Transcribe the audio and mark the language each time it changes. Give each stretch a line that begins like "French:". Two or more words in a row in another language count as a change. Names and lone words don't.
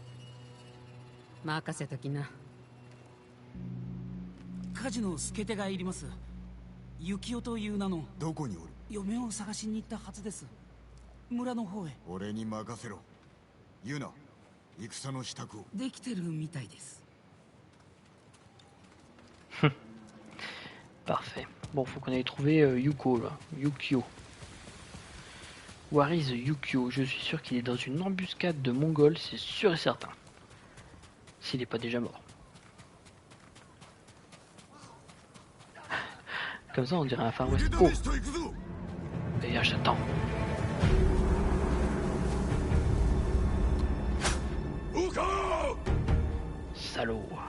Japanese: 任せときな。火事の助け手がいります。幸男という名の。どこにおる？嫁を探しに行ったはずです。村の方へ。俺に任せろ。ユナ、戦の支度を。できてるみたいです。
French: Parfait. Bon, faut qu'on aille trouver Yuko là.
English: Yukio. Where is Yukio?
French: Je suis sûr qu'il est dans une embuscade de Mongols, c'est sûr et certain. S'il n'est pas déjà mort. Comme ça, on dirait un Far West. Oh! D'ailleurs, j'attends. Salaud.